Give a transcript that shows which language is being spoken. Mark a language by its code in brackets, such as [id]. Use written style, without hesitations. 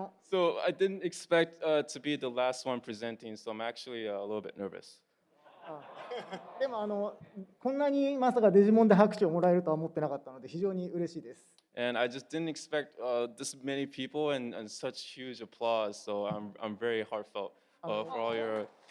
[en] So I didn't expect to be the last one presenting, so I'm actually a little bit nervous. [ja] でもこんなにまさかデジモンで拍手をもらえるとは思ってなかったので非常に嬉しいです。 [en] And I just didn't expect this many people and such huge applause, so I'm very heartfelt for all your